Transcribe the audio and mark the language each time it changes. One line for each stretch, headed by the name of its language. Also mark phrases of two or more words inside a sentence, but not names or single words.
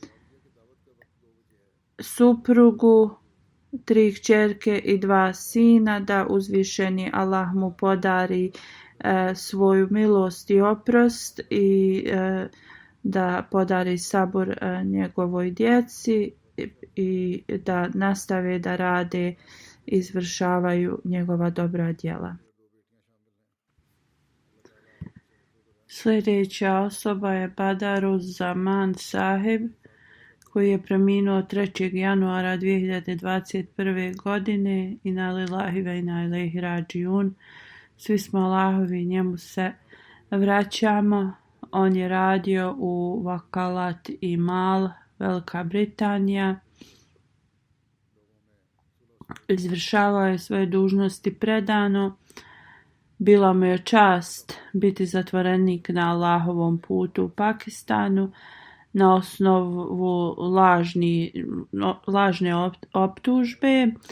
Bosnian: suprugu, 3 kćerke i 2 sina, da uzvišeni Allah mu podari svoju milost i oprost i da podari sabor njegovoj djeci i da nastave da rade, izvršavaju njegova dobra djela. Sljedeća osoba je Badaruz Zaman Sahib, koji je preminuo 3. januara 2021. godine.
Arabic: إنا لله وإنا إليه راجعون.
Bosnian: Svi smo Allahovi, njemu se vraćamo. On je radio u Vakalat i Mal, Velika Britanija. Izvršavao je svoje dužnosti predano. Bila mu je čast biti zatvorenik na Allahovom putu u Pakistanu na osnovu lažne optužbe.